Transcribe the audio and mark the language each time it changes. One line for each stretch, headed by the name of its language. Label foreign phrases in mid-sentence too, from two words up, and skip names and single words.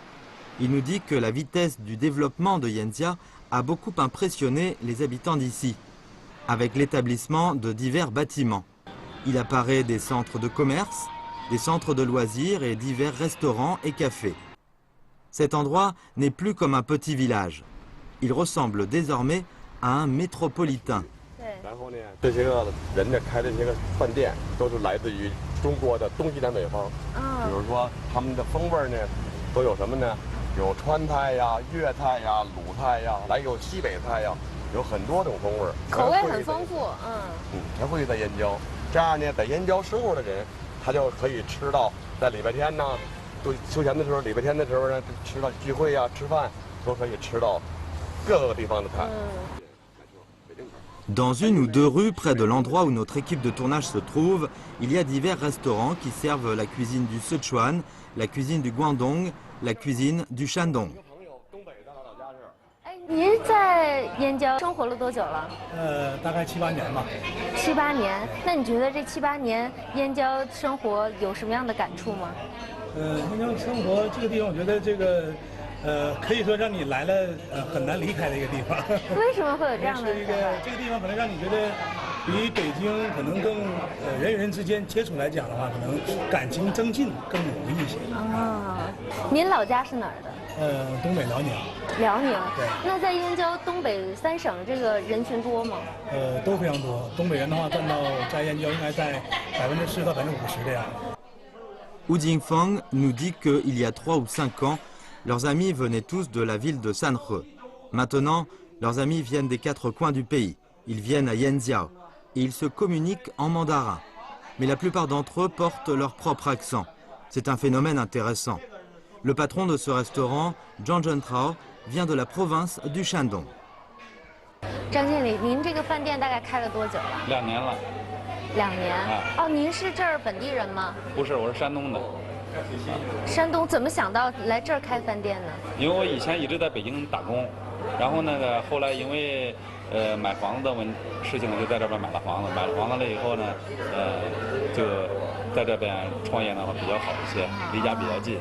French: Il nous dit que la vitesse du développement de Yanjia a beaucoup impressionné les habitants d'ici, avec l'établissement de divers bâtiments. Il apparaît des centres de commerce, des centres de loisirs et divers restaurants et cafés. Cet endroit n'est plus comme un petit village. Il ressemble désormais à un métropolitain.
Chinese: 然后呢，这些个人呢开的这些个饭店都是来自于中国的东西南北方。比如说他们的风味呢，都有什么呢？有川菜呀、粤菜呀、鲁菜呀，还有西北菜呀，有很多种风味。口味很丰富，全汇聚在燕郊。这样呢，在燕郊生活的人，他就可以吃到在礼拜天呢，就休闲的时候，礼拜天的时候呢，吃到聚会呀、吃饭都可以吃到各个地方的菜。
French: Dans une ou deux rues près de l'endroit où notre équipe de tournage se trouve, il y a divers restaurants qui servent la cuisine du Sichuan, la cuisine du Guangdong, la cuisine du Shandong.
Chinese: 您在燕郊生活了多久了？大概7、8年吧。 7、8年。那你觉得这7、8年燕郊生活有什么样的感触吗？燕郊生活这个地方，我觉得这个。可以说让你来了很难离开的一个地方。为什么会有这样的？是一个这个地方可能让你觉得比北京可能更人与人之间接触来讲的话，可能感情增进更容易一些。啊，您老家是哪儿的？东北辽宁。辽宁。对。那在燕郊东北3省这个人群多吗？都非常多。东北人的话占到在燕郊应该在40%到50%这样。
French: Wu Jingfeng nous dit qu'il y a 3 ou 5 ans. Leurs amis venaient tous de la ville de Sanhe. Maintenant, leurs amis viennent des 4 coins du pays. Ils viennent à Yanjiao et ils se communiquent en mandarin. Mais la plupart d'entre eux portent leur propre accent. C'est un phénomène intéressant. Le patron de ce restaurant, Zhang Zhentrao, vient de la province du Shandong.
Chinese: 张经理，您这个饭店大概开了多久了？2年了。 2年。哦，您是这儿本地人吗？不是，我是山东的。山东怎么想到来这儿开饭店呢？因为我以前一直在北京打工，然后呢，后来因为买房子的事情，就在这边买了房子。买了房子了以后呢，就在这边创业的话比较好一些，离家比较近。